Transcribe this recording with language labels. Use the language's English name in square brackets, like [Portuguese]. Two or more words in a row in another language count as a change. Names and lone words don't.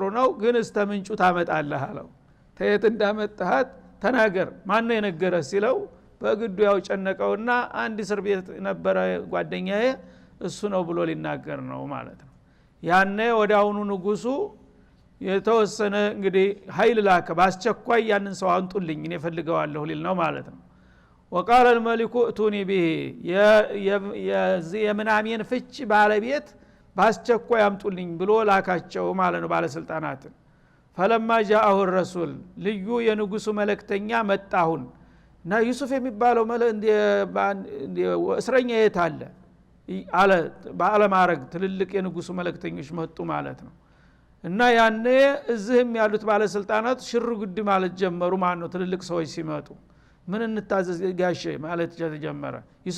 [Amharic] ነው፣ ግን እስተምንጩ ታመጣለህ አለው። ተየት እንዳመጣሃት ተናገር፣ ማን ነው የነገረህ ሲለው በግዱ ያው ጨነቀውና አንድ እስር ቤት ነበረ ጓደኛዬ እሱ ነው ብሎ ሊናገር ነው ማለት ነው። ያኔ ወዲያውኑ ንጉሱ የተወሰነ እንግዲህ ኃይል ላከ። በአስቸኳይ ያንን ሰው አንጡልኝ እኔ ፈልገዋለሁ ሊል ነው ማለት ነው። [Arabic] وقال الملك ائتوني به [Amharic] የምናሜን ፍች ባለቤት በአስቸኳይ አምጡልኝ ብሎ ላካቸው ማለት ነው ባለስልጣናትን። [Arabic] فلما جاءه الرسول [Amharic] ልዩ የንጉሱ መልእክተኛ መጣሁን እና ዩሱፍ የሚባለው እስረኛ የት አለ አለ። በአለማረግ ትልልቅ የንጉሱ መልእክተኞች መጡ ማለት ነው። እና ያኔ እዚህም ያሉት ባለስልጣናት ሽር ጉድ ማለት ጀመሩ ማለት ነው። ትልልቅ ሰዎች ሲመጡ ምን እንታዘዝ ጋሼ ማለት ተጀመረ። ዩሱፍ